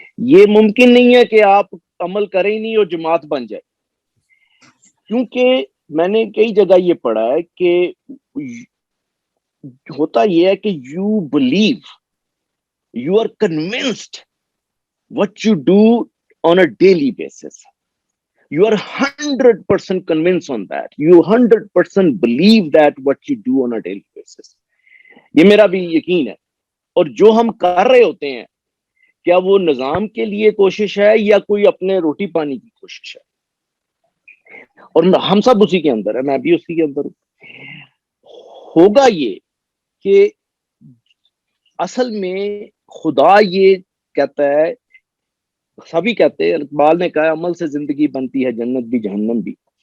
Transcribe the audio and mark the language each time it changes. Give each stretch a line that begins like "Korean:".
Urdu: یہ ممکن نہیں ہے کہ آپ عمل کریں ہی نہیں اور جماعت بن جائے، کیونکہ میں نے کئی جگہ یہ پڑھا ہے کہ ہوتا یہ ہے کہ
English: You believe, you are convinced what you do on a daily basis. You are 100% convinced on that. You 100% believe that what you do on a daily basis.
Urdu: یہ میرا بھی یقین ہے. اور جو ہم کر رہے ہوتے ہیں، کیا وہ نظام کے لیے کوشش ہے یا کوئی اپنے روٹی پانی کی کوشش ہے؟ اور ہم سب اسی کے اندر ہے، میں بھی اسی کے اندر ہوں. ہوگا یہ کہ اصل میں خدا یہ کہتا ہے، سبھی کہتے ہیں، اقبال نے کہا عمل سے زندگی بنتی ہے جنت بھی جہنم بھی.